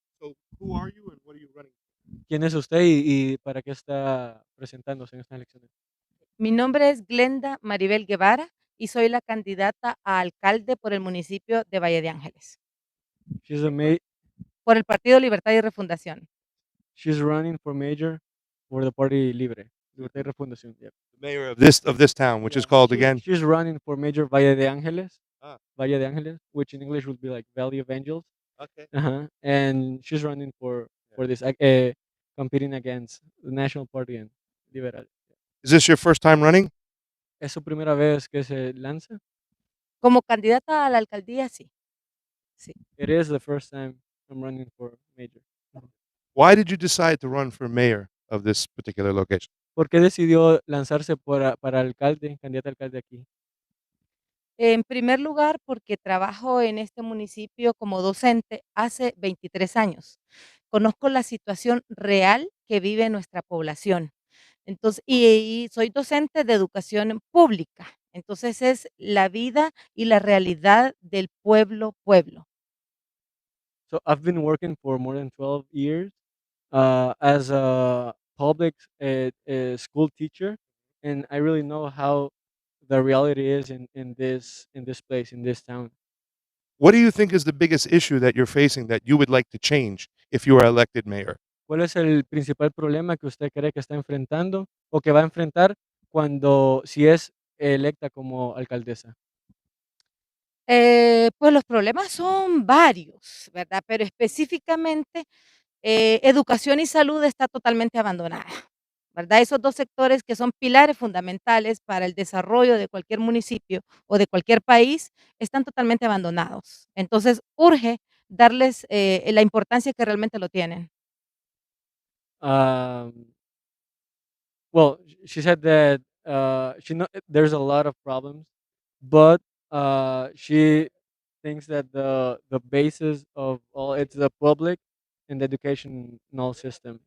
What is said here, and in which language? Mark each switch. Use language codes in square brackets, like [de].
[en] So, who are you and what are you running? [es] ¿Quién es usted y para qué está presentándose en estas elecciones? Mi nombre es Glenda Maribel Guevara y soy la candidata a alcalde por el municipio de Valle de Ángeles, [en] She's a ma [es] por el Partido Libertad y Refundación. [en] she's running for mayor for the Party Libre, Libertad y Refundación. Yep. The mayor of this town, which is called again. She's running for mayor Valle de Ángeles. Ah. Valle de Ángeles, which in English would be like Valley of Angels. Okay. And she's running for this, competing against the National Party and Liberal. Is this your first time running? [es] ¿Es su primera vez que se lanza? Como candidata a la alcaldía, sí. Sí. [en] It is the first time I'm running for mayor. Why did you decide to run for mayor of this particular location? [es] ¿Por qué decidió lanzarse para alcalde, candidata a alcalde aquí? En primer lugar, porque trabajo en este municipio como docente hace 23 años. Conozco la situación real que vive nuestra población. Entonces, y soy docente de educación pública. Entonces, es la vida y la realidad del pueblo, pueblo. [en] So I've been working for more than 12 years as a public school teacher, and I really know how the reality is in this place, in this town. What do you think is the biggest issue that you're facing that you would like to change if you are elected mayor? [es] ¿Cuál es el principal problema que usted cree que está enfrentando o que va a enfrentar cuando si es electa como alcaldesa? Pues los problemas son varios, ¿verdad? Pero específicamente, educación y salud está totalmente abandonada, ¿verdad? Esos dos sectores que son pilares fundamentales para el desarrollo de cualquier municipio o de cualquier país están totalmente abandonados. Entonces, urge darles la importancia que realmente lo tienen. [en] Um, well, she said that there's a lot of problems, but she thinks that the basis of all it's the public and the educational system.